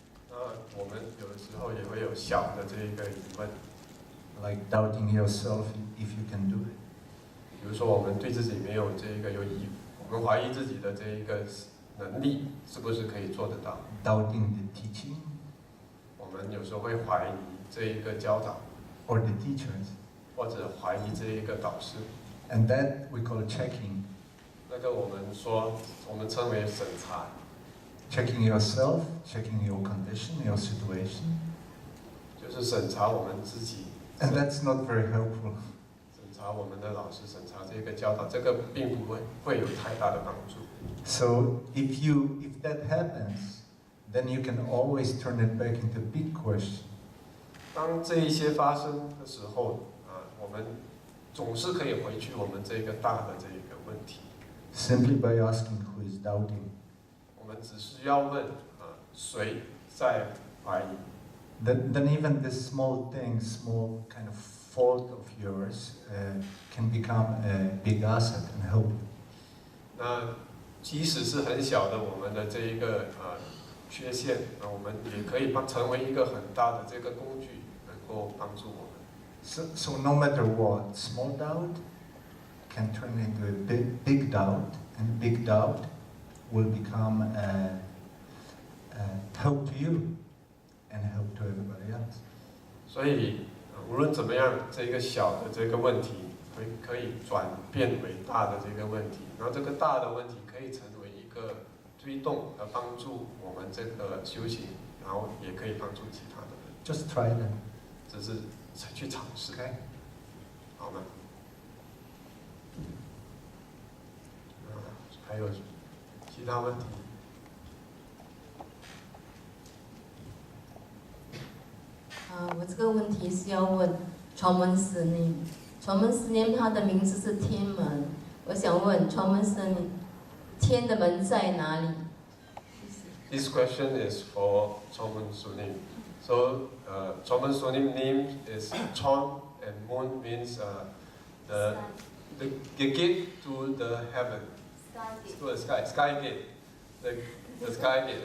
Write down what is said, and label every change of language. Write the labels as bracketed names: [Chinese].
[Chinese] 那我们有的时候也会有小的这一个疑问 [English] ，like doubting yourself if you can do it. [Chinese] 比如说我们对自己没有这一个我们怀疑自己的这一个能力是不是可以做得到 [English] ？Doubting the teaching. [Chinese] 我们有时候会怀疑这一个教导 [English] ，or the teachers. [Chinese] 或者怀疑这一个导师。 [English] And that we call checking. [Chinese] 那个我们称为审查。 [English] Checking yourself, checking your condition, your situation. [Chinese] 就是审查我们自己。 [English] And that's not very helpful. [Chinese] 审查我们的老师，审查这个教导，这个并不会有太大的帮助。 [English] So if that happens, then you can always turn it back into a big question. [Chinese] 当这一些发生的时候我们总是可以回去我们这个大的这一个问题。 [English] Simply by asking who is doubting. [Chinese] 我们只需要问谁在怀疑。 [English] Then even this small thing, small kind of fault of yours, can become a big asset and help. [Chinese] 那即使是很小的我们的这一个缺陷，我们也可以成为一个很大的这个工具，能够帮助我们。 [English] So no matter what, small doubt can turn into a big doubt, and and big doubt will become a help to you and help to everybody else. [Chinese] 所以无论怎么样，这个小的这个问题可以转变为大的这个问题，然后这个大的问题可以成为一个推动和帮助我们这个修行，然后也可以帮助其他的人。 [English] Just try them. [Chinese] 只是去尝试， [English] Okay? [Chinese] 好吗？还有其他问题？我这个问题是要问传门师念，传门师念他的名字是天门，我想问传门师念，天的门在哪里 [English] This question is for Chon Sunim. So, Chon Sunim name is Chon, and Moon means the gate to the heaven, to the sky gate, the sky gate.